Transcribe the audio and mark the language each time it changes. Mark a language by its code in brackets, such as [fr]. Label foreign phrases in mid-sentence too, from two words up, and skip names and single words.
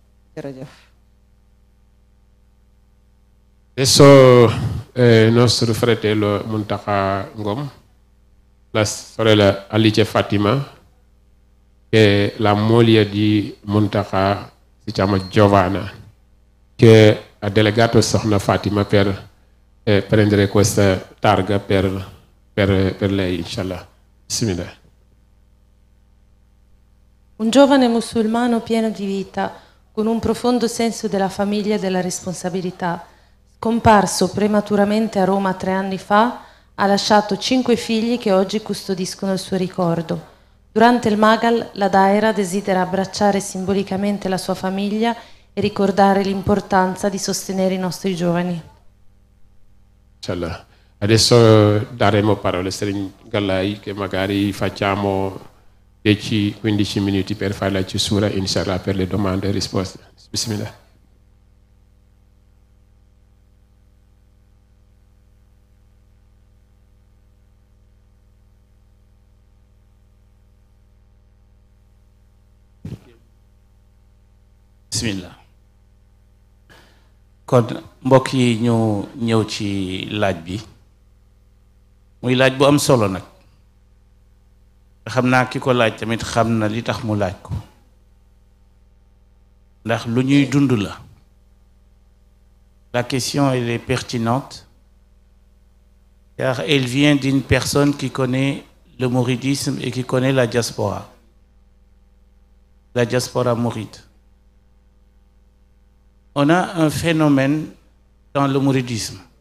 [it] Adesso nostro fratello Muntaqa Ngom, la sorella Alice Fatima, che è la moglie di Muntaqa, si chiama Giovanna, che ha delegato Sokhna Fatima per prendere questa targa per lei, inshallah. Bismillah. Un giovane musulmano pieno di vita, con un profondo senso della famiglia e della responsabilità, scomparso prematuramente a Roma 3 anni fa, ha lasciato 5 figli che oggi custodiscono il suo ricordo. Durante il Magal, la Daira desidera abbracciare simbolicamente la sua famiglia e ricordare l'importanza di sostenere i nostri giovani. Inshallah. Adesso daremo parole a Serigne Gallai che magari facciamo 10-15 minuti per fare la chiusura, inshallah, per le domande e risposte. Bismillah. Bismillah. [wo] kon mbokk yi ñu ñëw ci laaj bi muy laaj bu am solo nag xam naa ki ko laaj tamit xam na li tax mu laaj ko ndax lu ñuy dund la. [fr] La question elle est pertinente car elle vient d'une personne qui connaît le mouridisme et qui connaît la diaspora mouride. On a un phénomène dans le mouridisme.